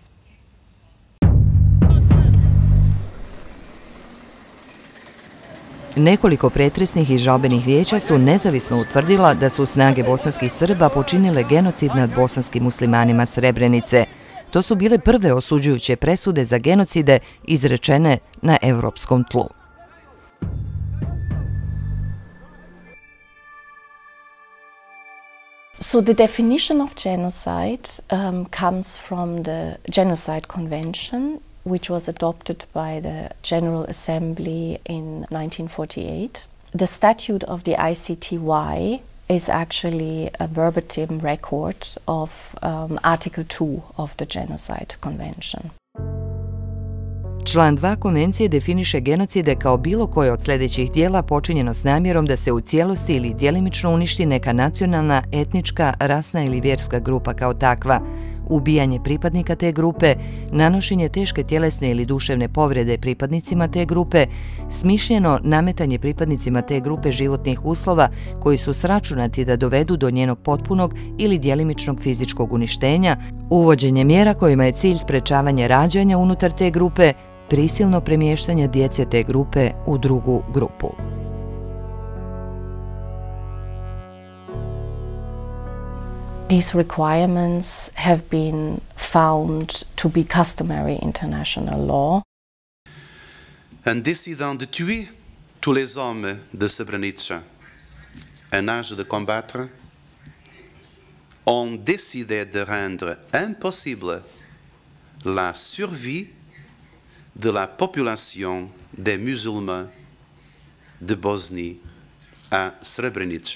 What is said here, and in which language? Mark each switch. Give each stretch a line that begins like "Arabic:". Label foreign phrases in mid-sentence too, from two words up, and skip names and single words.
Bosnian: Nekoliko pretresnih i žalbenih vijeća su nezavisno utvrdila da su snage bosanskih Srba počinile genocid nad bosanskim muslimanima Srebrenice. To su bile prve osuđujuće presude za genocide izrečene na evropskom tlu.
English: So the definition of genocide comes from the Genocide Convention, which was adopted by the General Assembly in 1948. The statute of the ICTY is actually a verbatim record of Article 2 of the Genocide Convention.
Bosnian: Član 2 konvencije definiše genocide kao bilo koje od sljedećih dijela počinjeno s namjerom da se u cijelosti ili djelimično uništi neka nacionalna, etnička, rasna ili vjerska grupa kao takva, ubijanje pripadnika te grupe, nanošenje teške tjelesne ili duševne povrede pripadnicima te grupe, smišljeno nametanje pripadnicima te grupe životnih uslova koji su sračunati da dovedu do njenog potpunog ili djelimičnog fizičkog uništenja, uvođenje mjera kojima je cilj sprečavanje rađanja unutar te grupe, prisilno premještanje djece te grupe u drugu grupu.
English: These requirements have been found to be customary international law.
French: En décidant de tuer tous les hommes de Srebrenica, un âge de combattre, ont décidé de rendre impossible la survie de la population des musulmans de Bosnie à Srebrenici.